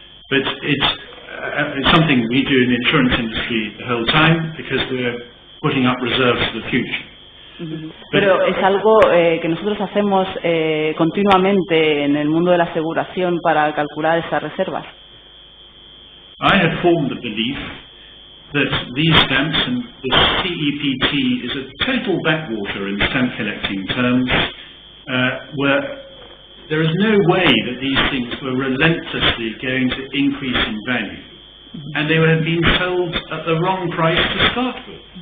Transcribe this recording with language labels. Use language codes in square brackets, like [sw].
[en] But it's something we do in the insurance industry the whole time because we're putting up reserves for the future. [es] Pero es algo que nosotros hacemos continuamente en el mundo de la aseguración para calcular esas reservas. [en] I had formed the belief that these stamps and the CEPT is a total backwater in stamp collecting terms, where there is no way that these things were relentlessly going to increase in value, and they would have been sold at the wrong price to start with.